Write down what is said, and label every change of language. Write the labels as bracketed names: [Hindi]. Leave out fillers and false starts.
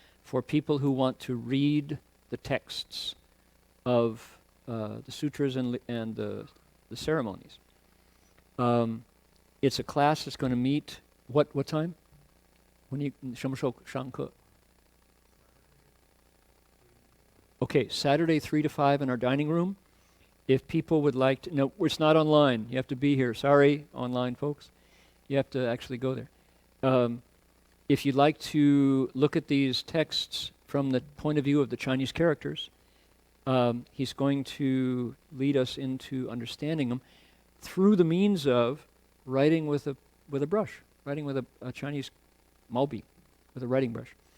[English] for people who want to read the texts of the sutras and the ceremonies. It's a class that's going to meet what time? When you [Chinese] 什么时候上课? [English] Okay, Saturday 3 to 5 in our dining room. If people would like to, no, it's not online. You have to be here. Sorry, online folks. You have to actually go there. If you'd like to look at these texts from the point of view of the Chinese characters, he's going to lead us into understanding them through the means of writing with a brush, writing with a Chinese maobi, with a writing brush.